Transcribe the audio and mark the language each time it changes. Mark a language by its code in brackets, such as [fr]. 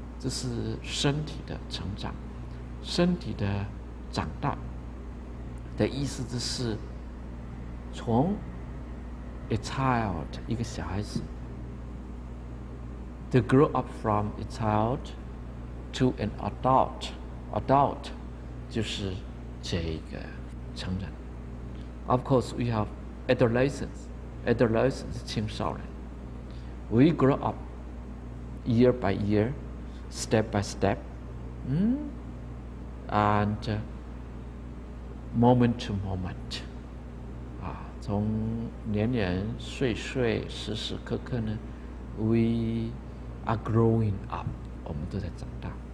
[zh] 这是身体的成长，身体的长大的意思，就是从 [en] a child [zh] 一个小孩子 [en] to grow up from a child to an adult [zh] 就是这个成人。 [en] Of course, we have adolescence [zh] 青少年。 [en] We grow up year by year, step by step, and moment to moment. [zh] 从年年岁岁时时刻刻呢 [en] we are growing up， [zh] 我们都在长大。